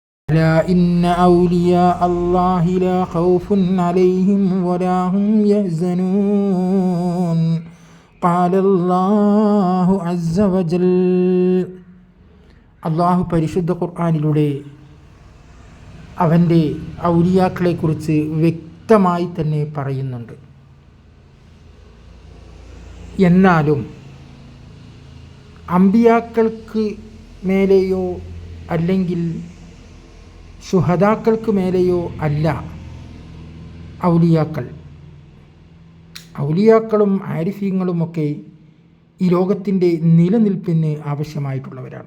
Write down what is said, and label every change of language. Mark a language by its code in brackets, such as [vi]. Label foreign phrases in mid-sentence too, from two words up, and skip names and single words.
[ar] ألا إن أولياء الله لا خوف عليهم ولا هم يحزنون قال الله عز وجل. [ml] അള്ളാഹു പരിശുദ്ധ ഖുർആനിലൂടെ അവൻ്റെ ഔലിയാക്കളെക്കുറിച്ച് വ്യക്തമായി തന്നെ പറയുന്നുണ്ട്. എന്നാലും അമ്പിയാക്കൾക്ക് മേലെയോ അല്ലെങ്കിൽ ശുഹദാക്കൾക്ക് മേലെയോ അല്ല ഔലിയാക്കളും ആരിഫീങ്ങളുമൊക്കെ ഈ ലോകത്തിൻ്റെ നിലനിൽപ്പിന് ആവശ്യമായിട്ടുള്ളവരാണ്.